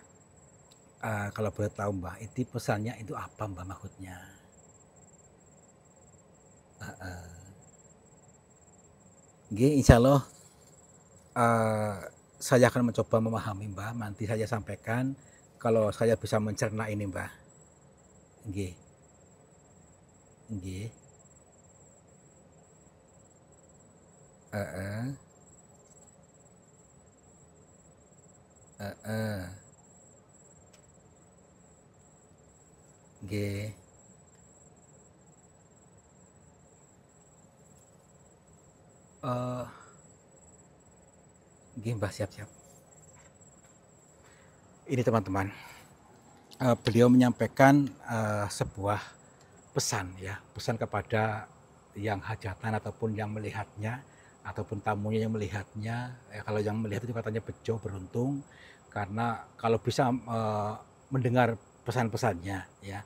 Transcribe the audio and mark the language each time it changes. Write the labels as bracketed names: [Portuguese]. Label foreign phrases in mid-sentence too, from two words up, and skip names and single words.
[Indonesian] Kalau boleh tahu, Mbah, itu pesannya itu apa, Mbah, maksudnya? Nggih, insyaallah saya akan mencoba memahami, Mbah. Nanti saya sampaikan kalau saya bisa mencerna ini, Mbah. [Javanese] Nggih, nggih. Heeh, heeh. Nggih. Eh, nggih, Mbah, [Indonesian] siap-siap. Ini teman-teman, beliau menyampaikan sebuah pesan, ya, pesan kepada yang hajatan ataupun yang melihatnya ataupun tamunya yang melihatnya. Kalau yang melihat itu katanya bejo, beruntung karena kalau bisa mendengar pesan-pesannya, ya.